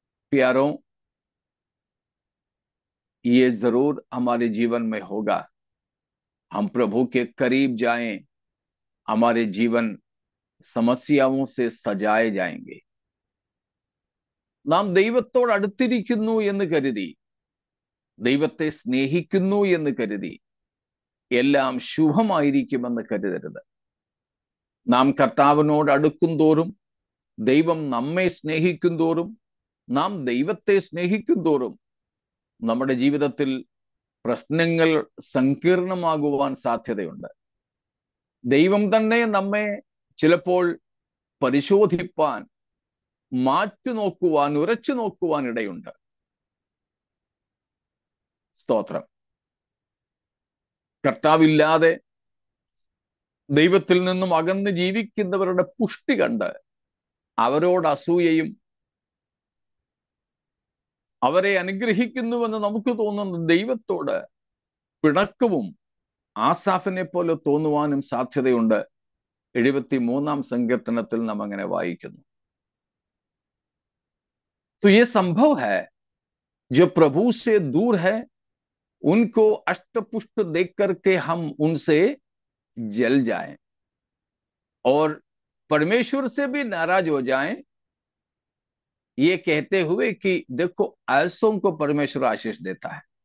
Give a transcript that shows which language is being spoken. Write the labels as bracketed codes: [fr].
[hi] प्यारों, ये जरूर हमारे जीवन में होगा। हम प्रभु के करीब जाएं, हमारे जीवन [ml] സമസ്യാവും [hi] से സജായ जाएंगे। [ml] നാം ദൈവത്തോട് അടുത്തിരിക്കുന്നു എന്ന് കരുതി, ദൈവത്തെ സ്നേഹിക്കുന്നു എന്ന് കരുതി എല്ലാം ശുഭമായിരിക്കുമെന്ന് കരുതരുത്. നാം കർത്താവിനോട് അടുക്കും തോറും, ദൈവം നമ്മെ സ്നേഹിക്കും തോറും, നാം ദൈവത്തെ സ്നേഹിക്കും തോറും നമ്മുടെ ജീവിതത്തിൽ പ്രശ്നങ്ങൾ സങ്കീർണമാകുവാൻ സാധ്യതയുണ്ട്. ദൈവം തന്നെ നമ്മെ ചിലപ്പോൾ പരിശോധിപ്പാൻ, മാറ്റി നോക്കുവാൻ, ഉരച്ചു നോക്കുവാൻ ഇടയുണ്ട്. സ്തോത്രം. കർത്താവില്ലാതെ ദൈവത്തിൽ നിന്നും അകന്ന് ജീവിക്കുന്നവരുടെ പുഷ്ടി കണ്ട് അവരോട് അസൂയയും അവരെ അനുഗ്രഹിക്കുന്നുവെന്ന് നമുക്ക് തോന്നുന്ന ദൈവത്തോട് പിണക്കവും ആസാഫിനെ പോലെ തോന്നുവാനും സാധ്യതയുണ്ട്. 73 സങ്കീർത്തനത്തിൽ നാം അങ്ങനെ വായിക്കുന്നു. [hi] तो ये संभव है जो प्रभु से दूर है उनको अष्टपुष्ट देख करके हम उनसे जल जाएं और परमेश्वर से भी नाराज हो जाएं, ये कहते हुए कि देखो ऐसों को परमेश्वर आशीष देता है।